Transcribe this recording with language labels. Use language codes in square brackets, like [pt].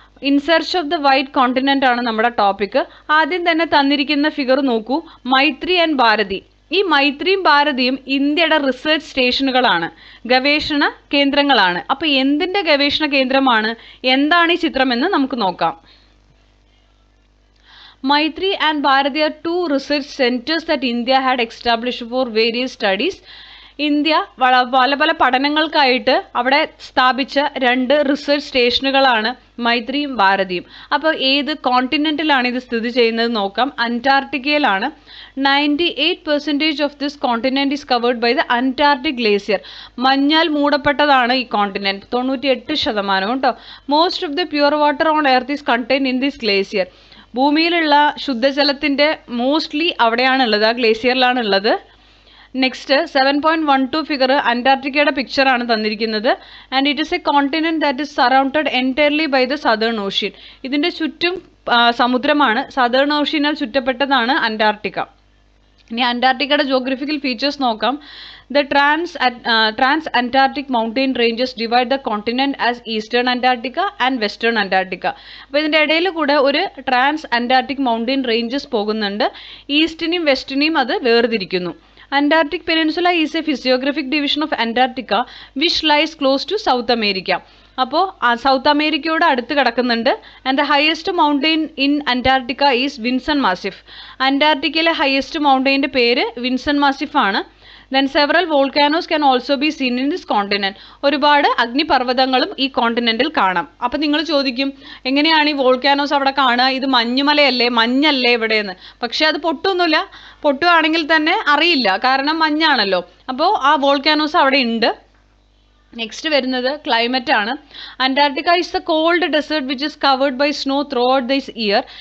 [en] in search of the white continent [ml] ആണ് നമ്മുടെ topic. ആദ്യം തന്നെ തന്നിരിക്കുന്ന ഫിഗർ നോക്കൂ, മൈത്രി ആൻഡ് ഭാരതി. ഈ മൈത്രിയും ഭാരതിയും ഇന്ത്യയുടെ റിസർച്ച് സ്റ്റേഷനുകളാണ്, ഗവേഷണ കേന്ദ്രങ്ങളാണ്. അപ്പോൾ എന്തിൻ്റെ ഗവേഷണ കേന്ദ്രമാണ്, എന്താണ് ഈ ചിത്രമെന്ന് നമുക്ക് നോക്കാം. [en] Maitri and Bharati are two research centers that India had established for various studies. [ml] India പല പല പഠനങ്ങൾക്കായിട്ട് അവിടെ സ്ഥാപിച്ച 2 റിസർച്ച് സ്റ്റേഷനുകളാണ് മൈത്രിയും ഭാരതിയും. അപ്പോൾ ഏത് കോണ്ടിനെന്റിലാണ് ഇത് സ്ഥിതി ചെയ്യുന്നത് നോക്കാം. അന്റാർട്ടിക്കയിലാണ്. [en] 98% of this continent is covered by the Antarctic glacier. [ml] മഞ്ഞാൽ മൂടപ്പെട്ടതാണ് ഈ കോണ്ടിനെന്റ്. 98% കേട്ടോ. [en] Most of the pure water on earth is contained in this glacier. [ml] ഭൂമിയിലുള്ള ശുദ്ധജലത്തിന്റെ മോസ്റ്റ്ലി അവിടെയാണുള്ളത്, ആ ഗ്ലേസിയറിലാണുള്ളത്. നെക്സ്റ്റ് 7.12 ഫിഗർ അന്റാർട്ടിക്കയുടെ പിക്ചറാണ് തന്നിരിക്കുന്നത്. [en] And it is a continent that is surrounded entirely by the southern ocean. [ml] ഇതിൻ്റെ ചുറ്റും സമുദ്രമാണ്. Southern ഓഷ്യനാൽ ചുറ്റപ്പെട്ടതാണ് Antarctica. ഇനി അന്റാർട്ടിക്കയുടെ geographical features നോക്കാം. [en] The trans-Antarctic mountain ranges divide the continent as Eastern Antarctica and Western Antarctica. [ml] അപ്പോൾ ഇതിൻ്റെ ഇടയിൽ കൂടെ ഒരു ട്രാൻസ് അന്റാർട്ടിക് മൗണ്ടെയിൻ റേഞ്ചസ് പോകുന്നുണ്ട്. ഈസ്റ്റിനെയും വെസ്റ്റിനെയും അത് വേർതിരിക്കുന്നു. [en] Antarctic Peninsula is a physiographic division of Antarctica which lies close to South America. [ml] അപ്പോൾ south അമേരിക്കയോട് അടുത്ത് കിടക്കുന്നുണ്ട്. [en] And the highest mountain in Antarctica is Vinson Massif. [ml] അന്റാർട്ടിക്കയിലെ ഹയസ്റ്റ് മൗണ്ടെയിൻ്റെ പേര് വിൻസൺ മാസിഫ് ആണ്. [en] Then several volcanoes can also be seen in this continent. [ml] ഒരുപാട് അഗ്നിപർവ്വതങ്ങളും ഈ കോണ്ടിനെന്റിൽ കാണാം. അപ്പം നിങ്ങൾ ചോദിക്കും, എങ്ങനെയാണ് ഈ വോൾക്കാനോസ് അവിടെ കാണുക? ഇത് മഞ്ഞുമലയല്ലേ, മഞ്ഞല്ലേ ഇവിടെയെന്ന്. പക്ഷെ അത് പൊട്ടൊന്നുമില്ല. പൊട്ടുകയാണെങ്കിൽ തന്നെ അറിയില്ല, കാരണം മഞ്ഞാണല്ലോ. അപ്പോൾ ആ വോൾക്കാനോസ് അവിടെ ഉണ്ട്. നെക്സ്റ്റ് വരുന്നത് ക്ലൈമറ്റ് ആണ്. [en] Antarctica is the cold desert which is covered by snow throughout this year.